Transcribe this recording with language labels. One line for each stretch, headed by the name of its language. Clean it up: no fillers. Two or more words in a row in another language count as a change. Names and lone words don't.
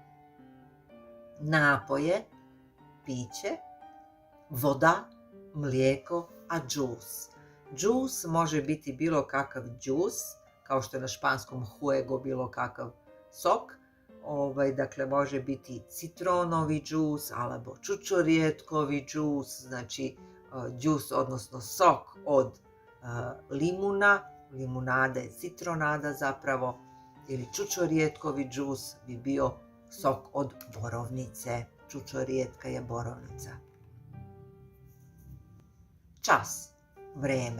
Serbian: Napoje, piće, voda, mlijeko, a džus. Džus može biti bilo kakav džus, kao što je na španskom jugo bilo kakav sok. Dakle, može biti
Slovak: citronovi džus, alebo čučorijetkovi džus,
Serbian: znači džus, odnosno sok od limuna, limunada je citronada zapravo, ili
Slovak: čučorijetkovi džus
Serbian: bi bio sok od borovnice, čučorijetka je borovnica. Čas, vreme.